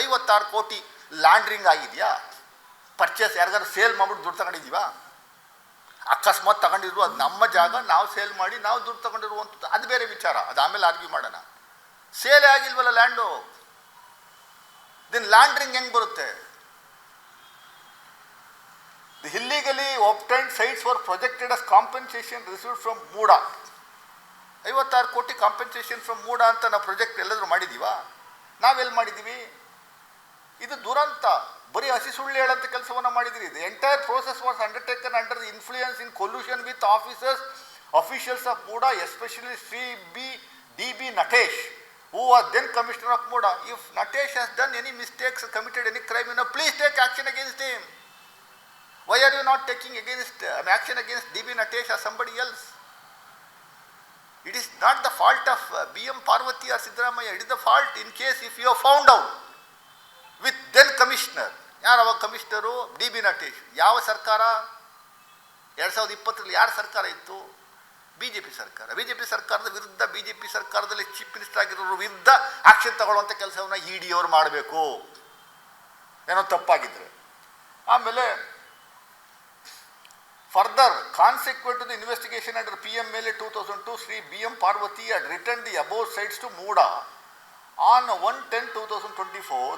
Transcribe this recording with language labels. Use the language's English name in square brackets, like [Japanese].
[Kannada] 56 ಕೋಟಿ ಲ್ಯಾಂಡ್ರಿಂಗ್ ಆಗಿದೆಯಾ? ಪರ್ಚೇಸ್ ಯಾರಿಗಾರು ಸೇಲ್ ಮಾಡ್ಬಿಟ್ಟು ದುಡ್ಡು ತಗೊಂಡಿದ್ದೀವಾ? ಅಕಸ್ಮಾತ್ ತಗೊಂಡಿದ್ರು, ಅದು ನಮ್ಮ ಜಾಗ, ನಾವು ಸೇಲ್ ಮಾಡಿ ನಾವು ದುಡ್ಡು ತಗೊಂಡಿರುವಂಥದ್ದು, ಅದು ಬೇರೆ ವಿಚಾರ, ಅದು ಆಮೇಲೆ ಆರ್ಗ್ಯೂ ಮಾಡೋಣ. ಸೇಲೇ ಆಗಿಲ್ವಲ್ಲ ಲ್ಯಾಂಡು, ದೆನ್ ಲ್ಯಾಂಡ್ರಿಂಗ್ ಹೆಂಗೆ ಬರುತ್ತೆ? [English] The illegally obtained sites were projected as compensation received from MUDA. [Kannada] 56 ಕೋಟಿ ಕಾಂಪೆನ್ಸೇಷನ್ ಫ್ರಮ್ ಮೂಡಾ ಅಂತ ನಾವು ಪ್ರಾಜೆಕ್ಟ್ ಎಲ್ಲಾದರೂ ಮಾಡಿದ್ದೀವಾ? ನಾವೆಲ್ಲಿ ಮಾಡಿದ್ದೀವಿ? ಇದು ದುರಂತ. ಬರೀ ಹಸಿ ಸುಳ್ಳು ಹೇಳೋಂಥ ಕೆಲಸವನ್ನು ಮಾಡಿದಿರಿ. [English] The entire process was undertaken under the influence in collusion with officials of MUDA, especially Shri DB Natesh who was then Commissioner of MODA. If Natesh has done any mistakes, committed any crime, please take action against him. Why are you not taking action against DB Natesh or somebody else? It is not the fault of BM Parvati or Siddaramaiah. It is the fault in case if you have found out with then commissioner. [Kannada] ಯಾರು ಅವಾಗ commissioner? DB Natesh. ಯಾವ ಸರ್ಕಾರ? 2020 ಯಾರ ಸರ್ಕಾರ ಇತ್ತು? BJP ಸರ್ಕಾರ. BJP ಸರ್ಕಾರದ ವಿರುದ್ಧ BJP ಸರ್ಕಾರದಲ್ಲಿ ಚೀಫ್ ಮಿನಿಸ್ಟರ್ ಆಗಿರೋರು ವಿರುದ್ಧ ಆಕ್ಷನ್ ತಗೊಳ್ಳುವಂಥ ಕೆಲಸವನ್ನು ED ಅವರು ಮಾಡಬೇಕು, ಏನೋ ತಪ್ಪಾಗಿದ್ರೆ. [English] ಆಮೇಲೆ further, consequent to the investigation under PMLA 2002, Sri BM Parvati had returned the above sites to MODA on 1/10/2024.